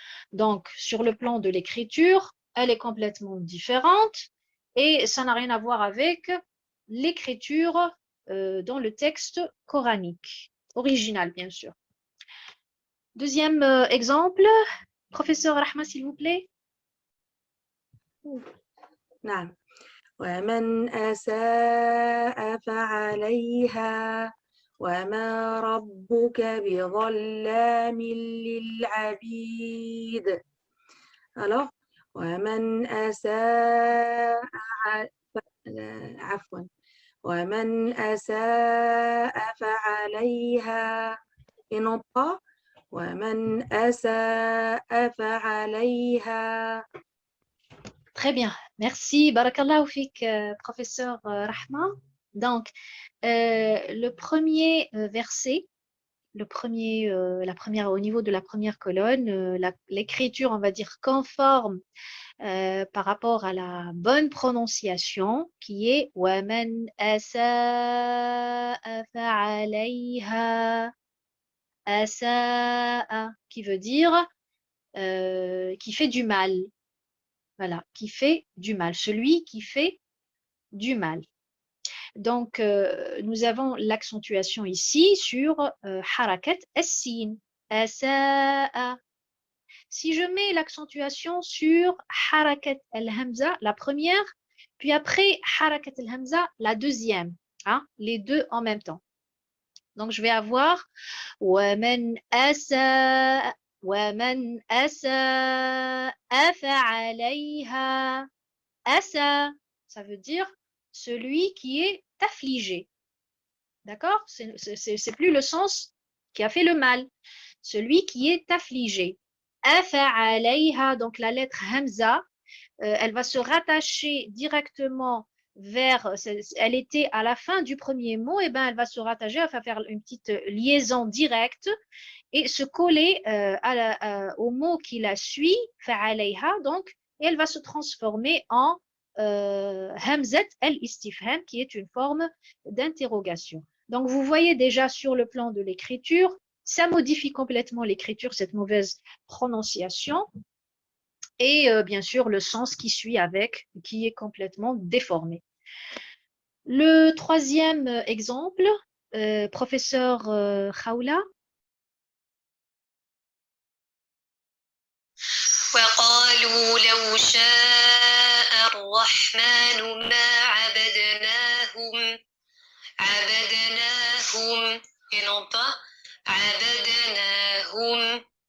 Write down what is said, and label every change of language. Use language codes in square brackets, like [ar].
[fr] Donc, sur le plan de l'écriture, elle est complètement différente et ça n'a rien à voir avec l'écriture dans le texte coranique, original, bien sûr. Deuxième exemple, professeur Rahma, s'il vous plaît. [ar] نعم ومن أساء فعليها وما ربك بظلام للعبيد. Alors, ومن أساء عفوا ومن أساء فعليها [fr] et non pas [ar] ومن أساء فعليها. [fr] Très bien, merci. Barakallahu fik, professeur Rahma. Donc, le premier verset, la première, au niveau de la première colonne, l'écriture, on va dire, conforme par rapport à la bonne prononciation, qui est [ar] وَمَنْ أَسَاءَ فَعَلَيْهَا. [fr] أَسَاءَ, qui veut dire qui fait du mal. Voilà, qui fait du mal. Celui qui fait du mal. Donc, nous avons l'accentuation ici sur harakat as-sin. Asa'a. Si je mets l'accentuation sur harakat al-hamza, la première, puis après harakat al-hamza, la deuxième, hein, les deux en même temps. Donc, je vais avoir [ar] وَمَنْ أَسَاءَ وَمَنْ أَسَاءَ فَعَلَيْهَا. [fr] Asa, ça veut dire celui qui est affligé. D'accord? C'est plus le sens qui a fait le mal. Celui qui est affligé. Afa'alayha, donc la lettre Hamza, elle va se rattacher directement vers, elle était à la fin du premier mot, et ben elle va se rattacher, elle va faire une petite liaison directe et se coller au mot qui la suit, fa'alayha, donc, et elle va se transformer en hamzat al-istifham, qui est une forme d'interrogation. Donc, vous voyez déjà sur le plan de l'écriture, ça modifie complètement l'écriture, cette mauvaise prononciation, et bien sûr le sens qui suit avec, qui est complètement déformé. Le troisième exemple, professeur Khawla. [ar] وقالوا لو شاء الرحمن ما عبدناهم [fr] et non pas [ar] عبدناهم.